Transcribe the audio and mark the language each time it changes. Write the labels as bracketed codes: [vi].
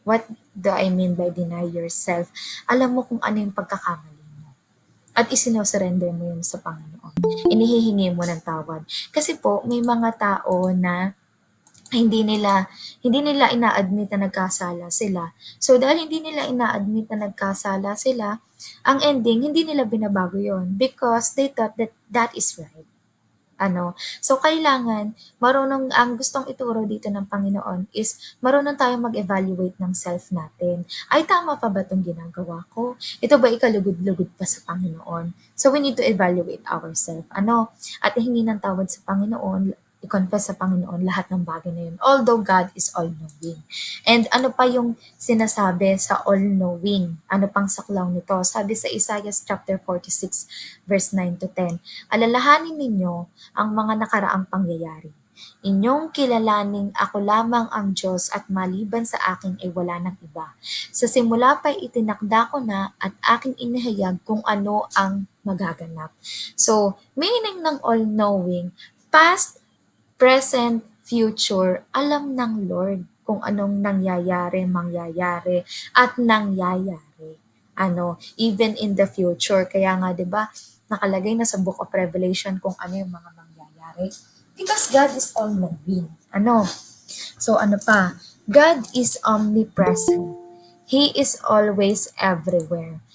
[en] What do I mean by deny yourself? [tl] Alam mo kung ano yung pagkakamali mo. At isinosurrender mo yun sa Panginoon. Inihihingi mo ng tawad. Kasi po, may mga tao na hindi nila ina-admit na nagkasala sila. So dahil hindi nila ina-admit na nagkasala sila, ang ending hindi nila binabago yon [en] because they thought that that is right. [tl] So kailangan ang gustong ituro dito ng Panginoon is marunong tayong mag-evaluate ng self natin. Ay, tama pa ba 'tong ginagawa ko? Ito ba ikalugod-lugod pa sa Panginoon? [en] So we need to evaluate ourselves. [tl] At hingi ng tawad sa Panginoon, i-confess sa Panginoon lahat ng bagay na yun. [en] Although God is all-knowing. [tl] And ano pa yung sinasabi sa all-knowing? Ano pang saklaw nito? Sabi sa Isaiah chapter 46 verse 9 to 10, alalahanin ninyo ang mga nakaraang pangyayari. Inyong kilalaning ako lamang ang Diyos at maliban sa akin ay wala ng iba. Sa simula pa'y itinakda ko na at aking inihayag kung ano ang magaganap. So, meaning ng all-knowing, past, present, future, alam ng Lord kung anong nangyayari, mangyayari, at nangyayari. [en] Even in the future. [tl] Kaya nga, di ba, nakalagay na sa Book of Revelation kung ano yung mga mangyayari. [en] Because God is all-knowing. [tl] So ano pa? [en] God is omnipresent. He is always everywhere.